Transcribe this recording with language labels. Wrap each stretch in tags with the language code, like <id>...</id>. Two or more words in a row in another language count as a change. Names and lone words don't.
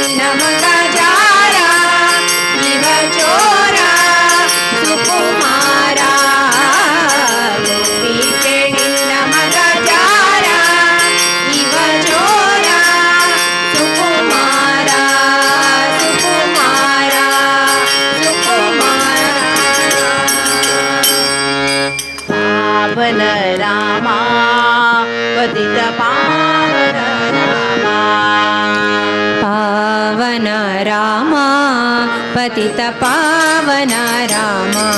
<kn>ಮಗ ಜಾರ ಇವ ಚೋರ ಸುಕುಮಾರ ಗೋಪಿ ಕೇಳಿಲ್ಲ ಮಗ ಜಾರ ಇವ ಚೋರ ಸುಕುಮಾರ ಸುಕುಮಾರ ಸುಕುಮಾರ</kn> <sa>ಪಾವನ ರಾಮ ಪತಿತ ಪಾವನ ರಾಮ ಪಾವನ ರಾಮ ಪತಿತ ಪಾವನ ರಾಮ</sa>